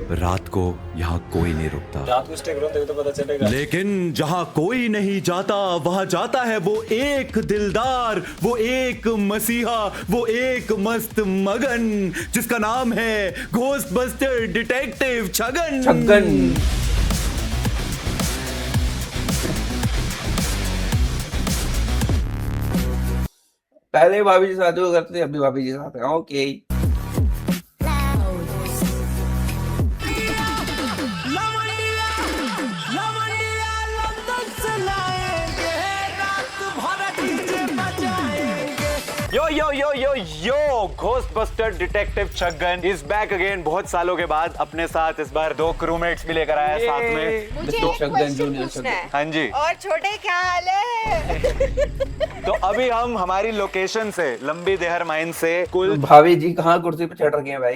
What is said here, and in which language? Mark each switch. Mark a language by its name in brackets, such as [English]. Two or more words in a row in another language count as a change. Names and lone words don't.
[Hindi] रात को यहाँ कोई नहीं रुकता, लेकिन जहाँ कोई नहीं जाता वहाँ जाता है वो एक दिलदार, वो एक मसीहा, वो एक मस्त मगन, जिसका नाम है घोस्टबस्टर डिटेक्टिव छगन। छगन। पहले भाभी जी साथ वो करते थे, अभी भाभी जी साथ है। ओके [English] yo yo yo yo yo Ghostbuster Detective Chhagan is back again. [Hindi] बहुत सालों के बाद अपने साथ इस बार 2 क्रूमेट्स भी लेकर आया साथ में। मुझे एक क्वेश्चन पूछना है। हाँ जी। और छोटे क्या हाल है? तो अभी हम हमारी लोकेशन से लंबी देहर माइन से कुल भाभी जी कहाँ कुर्सी पे चढ़ रखी हैं भाई?